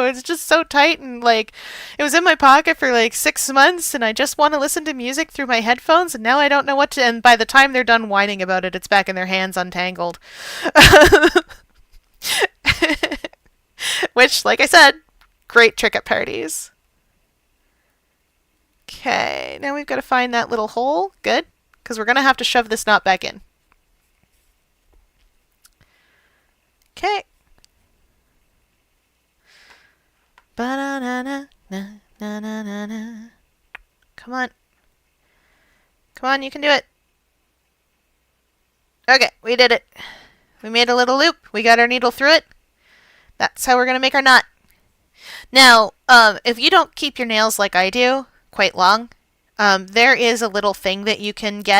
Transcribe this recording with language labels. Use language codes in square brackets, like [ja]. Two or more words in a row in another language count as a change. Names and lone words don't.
[en] It's just so tight, and like it was in my pocket for like 6 months, and I just want to listen to music through my headphones, and now I don't know what to, and by the time they're done whining about it, it's back in their hands untangled. Which, like I said, great trick at parties. Okay, now we've got to find that little hole. Good, because we're going to have to shove this knot back in. Okay. Ba-na-na-na-na-na-na-na. Come on. Come on, you can do it. Okay, we did it. We made a little loop. We got our needle through it. That's how we're going to make our knot. Now, if you don't keep your nails like I do, quite long, there is a little thing that you can get.